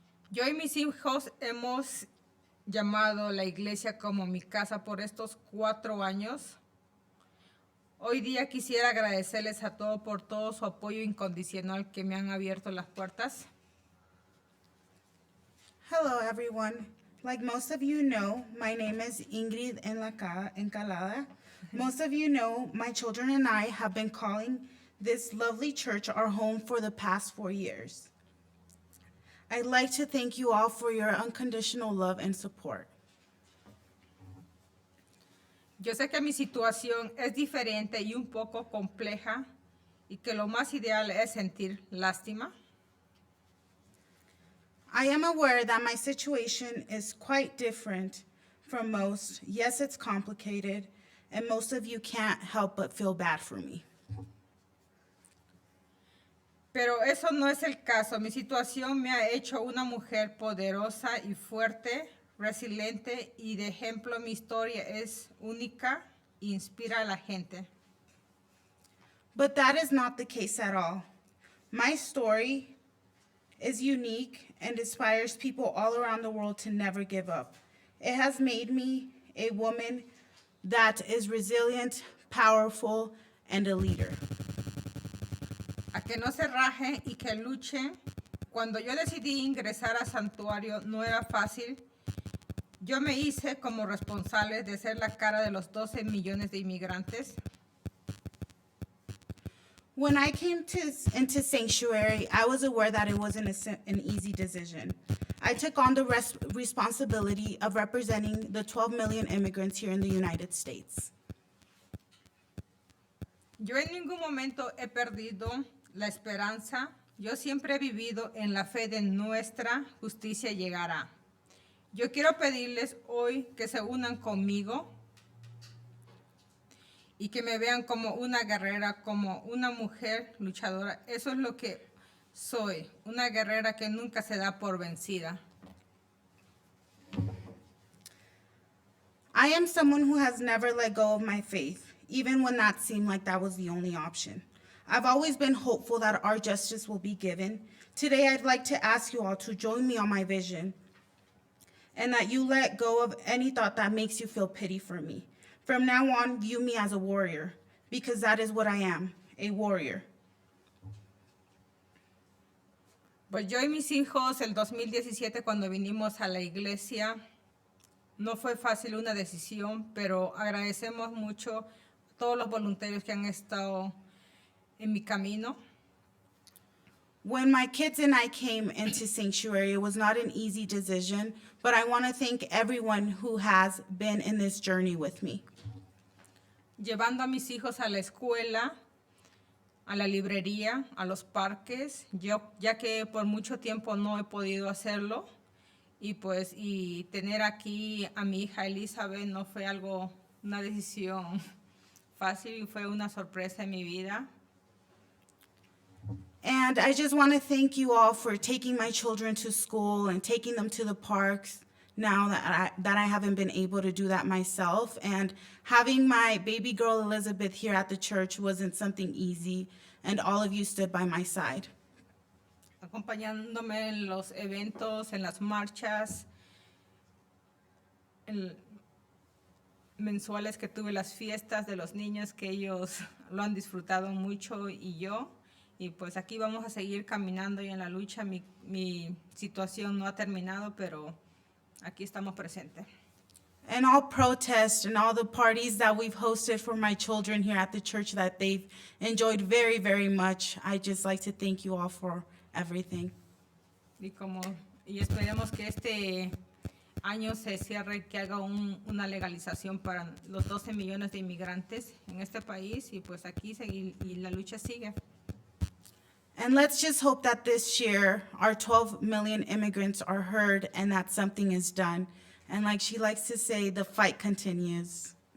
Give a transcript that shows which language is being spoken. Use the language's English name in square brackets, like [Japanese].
[Spanish] Yo y mis hijos hemos llamado la iglesia como mi casa por estos 4 años. Hoy día quisiera agradecerles a todos por todo su apoyo incondicional que me han abierto las puertas. [English] Hello, everyone. Like most of you know, my name is Ingrid Encalada. Most of you know, my children and I have been calling this lovely church our home for the past 4 years. I'd like to thank you all for your unconditional love and support. [Spanish] Yo sé que mi situación es diferente y un poco compleja y que lo más ideal es sentir lástima. [English] I am aware that my situation is quite different from most. Yes, it's complicated, and most of you can't help but feel bad for me. [Spanish] Pero eso no es el caso. Mi situación me ha hecho una mujer poderosa y fuerte, resiliente y de ejemplo mi historia es única e inspira a la gente. [English] But that is not the case at all. My story is unique and inspires people all around the world to never give up. It has made me a woman that is resilient, powerful, and a leader. [Spanish] A que no se rajen y que luchen. Cuando yo decidí ingresar a Santuario no era fácil. Yo me hice como responsable de ser la cara de los 12 millones de inmigrantes. [English] When I came into Sanctuary, I was aware that it wasn't an easy decision. I took on the responsibility of representing the 12 million immigrants here in the United States. [Spanish] Yo en ningún momento he perdido la esperanza. Yo siempre he vivido en la fe de nuestra justicia llegará. Yo quiero pedirles hoy que se unan conmigo y que me vean como una guerrera, como una mujer luchadora. Eso es lo que soy, una guerrera que nunca se da por vencida. [English] I am someone who has never let go of my faith, even when that seemed like that was the only option. I've always been hopeful that our justice will be given. Today, I'd like to ask you all to join me on my vision and that you let go of any thought that makes you feel pity for me. From now on, view me as a warrior, because that is what I am, a warrior. [Spanish] Pues yo y mis hijos, el 2017, cuando vinimos a la iglesia, no fue fácil una decisión, pero agradecemos mucho a todos los voluntarios que han estado en mi camino. [English] When my kids and I came into Sanctuary, it was not an easy decision, but I want to thank everyone who has been in this journey with me. [Spanish] Llevando a mis hijos a la escuela, a la librería, a los parques, ya que por mucho tiempo no he podido hacerlo. Y tener aquí a mi hija Elizabeth no fue una decisión fácil, fue una sorpresa en mi vida. [English] And I just want to thank you all for taking my children to school and taking them to the parks now that I haven't been able to do that myself. And having my baby girl Elizabeth here at the church wasn't something easy, and all of you stood by my side. [Spanish] Acompañándome en los eventos, en las marchas mensuales que tuve, las fiestas de los niños, que ellos lo han disfrutado mucho y yo. Y pues aquí vamos a seguir caminando y en la lucha. Mi situación no ha terminado, pero aquí estamos presentes. [English] And all protests and all the parties that we've hosted for my children here at the church that they've enjoyed very, very much, I'd just like to thank you all for everything. [Spanish] Y esperemos que este año se cierre, que haga una legalización para los 12 millones de inmigrantes en este país y pues aquí y la lucha sigue. [English] And let's just hope that this year our 12 million immigrants are heard and that something is done. And like she likes to say, the fight continues.